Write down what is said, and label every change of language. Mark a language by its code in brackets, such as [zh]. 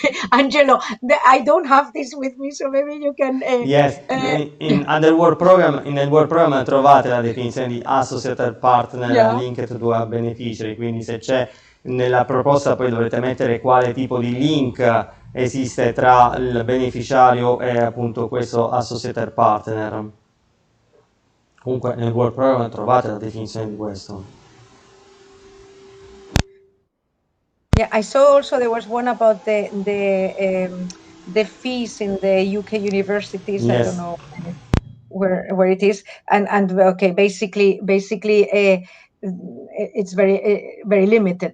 [en] Angelo, I don't have this with me, so maybe you can... Yes, [it] nel work program trovate la definizione di associated partner linked to a beneficiary, quindi se c'è nella proposta poi dovrete mettere quale tipo di link esiste tra il beneficiario e appunto questo associated partner. Comunque nel work program trovate la definizione di questo. [en] Yeah, I saw also there was one about the fees in the UK universities. Yes. I don't know where it is, and okay, basically, it's very limited.